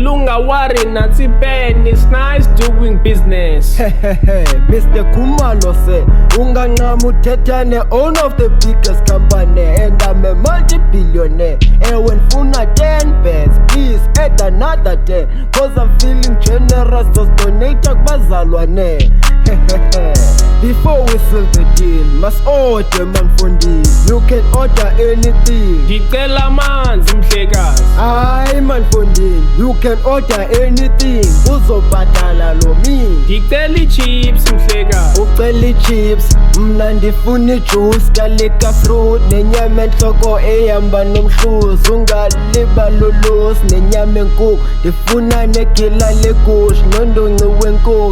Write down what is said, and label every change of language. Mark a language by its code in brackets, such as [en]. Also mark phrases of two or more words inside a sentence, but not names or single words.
[xh] Ungawari nansi [en] pen, it's nice doing business. Mr. Khumalo say, [xh] unganqamu uthetha [en] ne-owner of the biggest company and I'm a multi-billionaire. [xh] Ewe nifuna [en] 10 pence, please add another 10, cause I'm feeling generous, just donate kubazalwane. Before we seal the deal, must order manfondini. You can order anything. [zu] Ngicela amanzi mhlekazi. [xh] Hayi manfondini, [en] you can order anything. [zu] Uzobhadala lo mi. Ngicela ichips mhlekazi. [xh] Ucela ichips, mna ndifuna ijuice kalika fruit nenyama enhloko ehamba nomhluzi. Ungalibali ulusi nenyama enkukhu, ndifuna negila legusha nondonci wenkukhu.